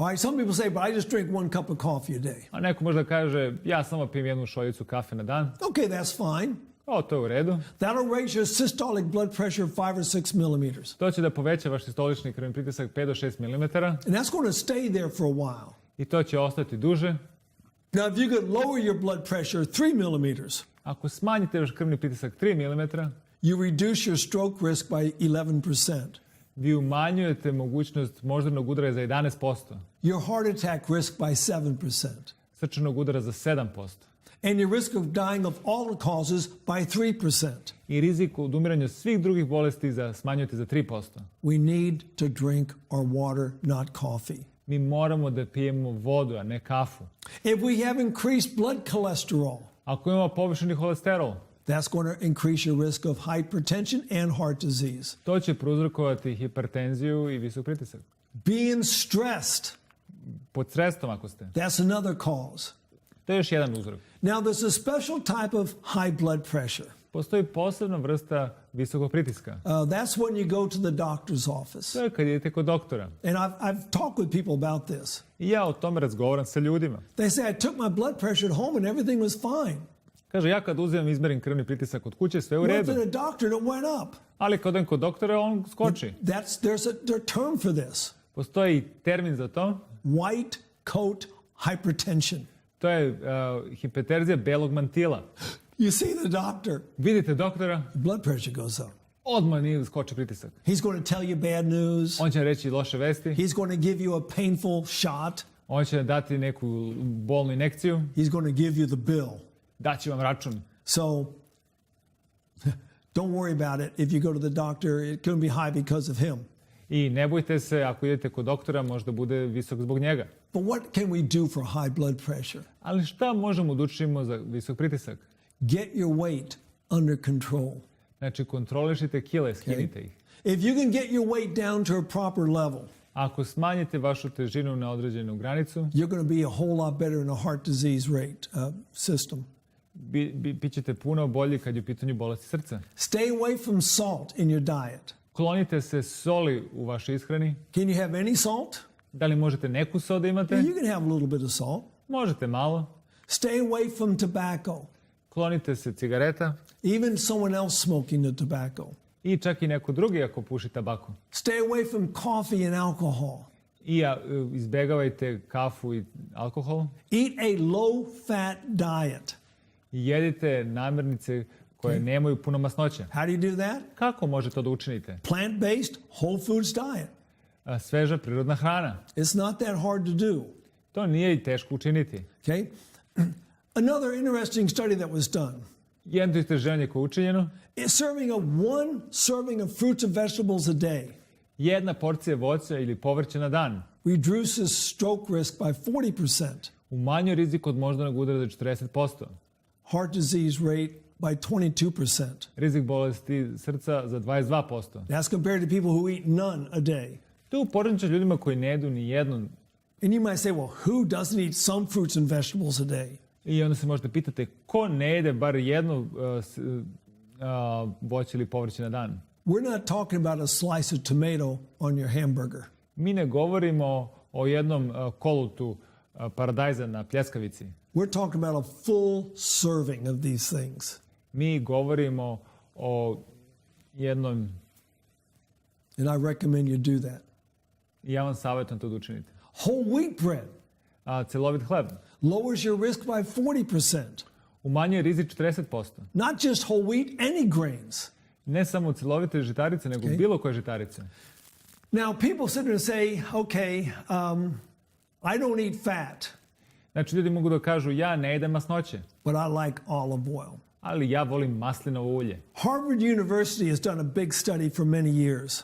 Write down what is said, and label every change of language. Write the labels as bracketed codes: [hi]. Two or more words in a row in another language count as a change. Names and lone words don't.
[en] All right, some people say, but I just drink 1 cup of coffee a day. [sr] A neko možda kaže, ja samo pijem jednu šoljicu kafe na dan. [en] Okay, that's fine. [sr] O, to je u redu. [en] That'll raise your systolic blood pressure 5 or 6 millimeters. [sr] To će da poveća vaš sistolični krvni pritisak 5 do 6 mm. [en] And that's going to stay there for a while. [sr] I to će ostati duže. [en] Now, if you could lower your blood pressure 3 millimeters, [sr] Ako smanjite vaš krvni pritisak 3 mm, [en] you reduce your stroke risk by 11%. [sr] vi umanjujete mogućnost moždanog udara za 11%, [en] Your heart attack risk by 7%. [sr] srčanog udara za 7% [en] And your risk of dying of all causes by 3%. [sr] i rizik od umiranja svih drugih bolesti smanjujete za 3%. [en] We need to drink our water, not coffee. [sr] Mi moramo da pijemo vodu, a ne kafu. [en] If we have increased blood cholesterol, [sr] Ako imamo povišeni holesterol, [en] that's going to increase your risk of hypertension and heart disease. [sr] to će prouzrokovati hipertenziju i visok pritisak. [en] Being stressed, [sr] Pod strestom ako ste. [en] that's another cause. [sr] To je još jedan uzrok. [en] Now, there's a special type of high blood pressure. [sr] Postoji posebna vrsta visokog pritiska. [en] That's when you go to the doctor's office. [sr] To je kad idete kod doktora. [en] And I've talked with people about this. [sr] I ja o tome razgovaram sa ljudima. [en] They say, I took my blood pressure at home and everything was fine. [sr] Kaže, ja kad uzimam izmerim krvni pritisak od kuće, sve u [en] Went [sr] redu. [en] to the doctor and it went up. [sr] Ali kad odem kod doktora, on skoči. [en] There's a term for this. [sr] Postoji termin za to. [en] White coat hypertension. [sr] To je hipertenzija belog mantila. [en] You see the doctor, [sr] Vidite doktora, [en] blood pressure goes up. [sr] odmah nije skoči pritisak. [en] He's going to tell you bad news. [sr] On će reći loše vesti. [en] He's going to give you a painful shot. [sr] On će dati neku bolnu injekciju. [en] He's going to give you the bill. [sr] Daće vam račun. [en] So don't worry about it. If you go to the doctor, it's going to be high because of him. [sr] I ne bojte se, ako idete kod doktora, možda bude visok zbog njega. [en] But what can we do for high blood pressure? [sr] Ali šta možemo da učinimo za visok pritisak? [en] Get your weight under control. [sr] Znači, kontrolišite kile, skinite ih. [en] If you can get your weight down to a proper level, [sr] Ako smanjite vašu težinu na određenu granicu, [en] you're going to be a whole lot better in a heart disease rate system. [sr] bićete puno bolji kad je u pitanju bolesti srca. [en] Stay away from salt in your diet. [sr] Klonite se soli u vašoj ishrani. [en] Can you have any salt? [sr] Da li možete neku sol da imate? [en] You can have a little bit of salt. [sr] Možete malo. [en] Stay away from tobacco. [sr] Klonite se cigareta [en] Even someone else smoking the tobacco. [sr] i čak i neko drugi ako puši tabaku. [en] Stay away from coffee and alcohol. [sr] I izbegavajte kafu i alkohol. [en] Eat a low-fat diet. [sr] I jedite namirnice koje nemaju puno masnoće. [en] How do you do that? [sr] Kako možete to da učinite? [en] Plant-based, whole foods diet. [sr] Sveža prirodna hrana. [en] It's not that hard to do. [sr] To nije i teško učiniti. [en] Okay? Another interesting study that was done. [sr] Jedno istraživanje koje je učinjeno, [en] Is serving one serving of fruits and vegetables a day [sr] jedna porcija voća ili povrća na dan [en] reduces stroke risk by 40%, [sr] umanjuje rizik od moždanog udara za 40%, [en] heart disease rate by 22%. [sr] rizik bolesti srca za 22%. [en] That's compared to people who eat none a day. [sr] To je upoređeno sa ljudima koji ne jedu ni jednu. [en] And you might say, well, who doesn't eat some fruits and vegetables a day? [sr] I onda se možete pitate ko ne jede bar jednu voće ili povrće na dan. [en] We're not talking about a slice of tomato on your hamburger. [sr] Mi ne govorimo o jednom kolutu paradajza na pljeskavici. [en] We're talking about a full serving of these things. [sr] Mi govorimo o jednom, [en] And I recommend you do that. [sr] i ja vam savjetujem to da učinite. [en] Whole wheat bread [sr] Celovit hleb [en] lowers your risk by 40%. [sr] umanjuje rizik 40%. [en] Not just whole wheat, any grains. [sr] Ne samo celovite žitarice, nego bilo koje žitarice. [en] Now, people sit there and say, okay, I don't eat fat, [sr] Znači, ljudi mogu da kažu, ja ne jedem masnoće, [en] but I like olive oil. [sr] ali ja volim maslinovo ulje. [en] Harvard University has done a big study for many years.